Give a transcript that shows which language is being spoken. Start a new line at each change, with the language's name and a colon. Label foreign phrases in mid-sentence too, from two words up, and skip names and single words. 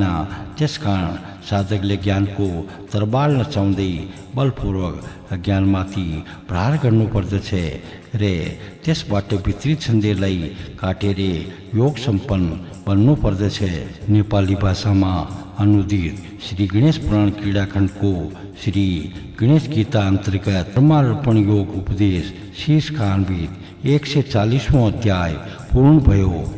Nepali: त्यसकारण साधकले ज्ञानको तरबार नचाउँदै बलपूर्वक अज्ञानमाथि प्रहार गर्नुपर्दछ रे त्यसबाट विपरीत सन्देहलाई काटेर योग सम्पन्न बन्नुपर्दछ। नेपाली भाषामा अनुदित श्री गणेश पुराण क्रीडाखण्डको श्री गणेश गीता अन्तर्गत ब्रह्मार्पण योग उपदेश शीर्ष कान्वित 140वां अध्याय पूर्ण भयो।